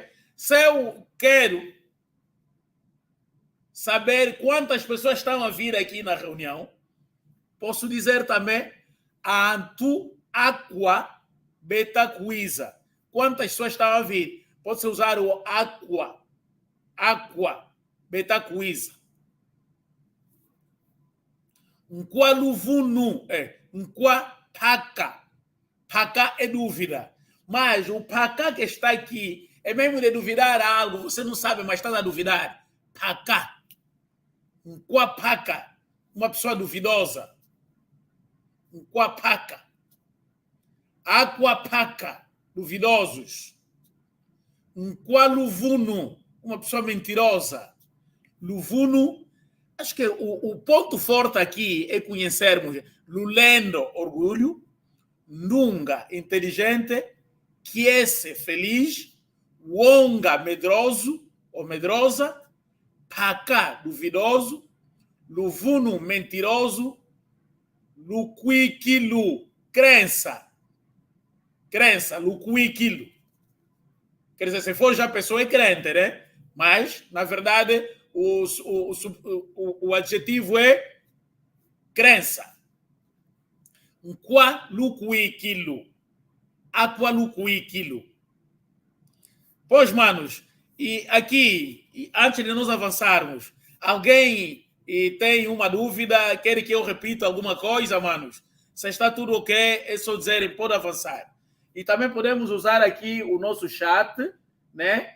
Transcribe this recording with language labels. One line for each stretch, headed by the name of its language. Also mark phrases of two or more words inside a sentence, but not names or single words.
Portuguese: Se eu quero saber quantas pessoas estão a vir aqui na reunião, posso dizer também,
Kongo: atu, aqua, betacuiza.
Portuguese: Quantas pessoas estão a vir? Pode-se usar o aqua,
Kongo: betacuiza. Nkwa luvunu, nkwa paka.
Portuguese: Paka é dúvida. Mas o paka que está aqui é mesmo de duvidar algo. Você não sabe, mas está a duvidar.
Kongo: Paka. Nkwa paka.
Portuguese: Uma pessoa duvidosa.
Kongo: Nkwa paka. Aqua paka. Duvidosos. Nkwa luvunu.
Portuguese: Uma pessoa mentirosa.
Kongo: Luvunu.
Portuguese: Acho que o ponto forte aqui é conhecermos lulendo, orgulho, nunga, inteligente, quiese, feliz, wonga, medroso ou medrosa, paka, duvidoso, luvunu, mentiroso, luquiquilu, crença, luquiquilu. Quer dizer, se for já a pessoa é crente, né? Mas, na verdade, o adjetivo é crença.
Kongo: Nkwa luquiquilu. Aqua luquiquilu.
Portuguese: Pois, manos, e aqui, antes de nós avançarmos, alguém tem uma dúvida? Quer que eu repita alguma coisa, manos? Se está tudo ok, é só dizer, pode avançar. E também podemos usar aqui o nosso chat, né?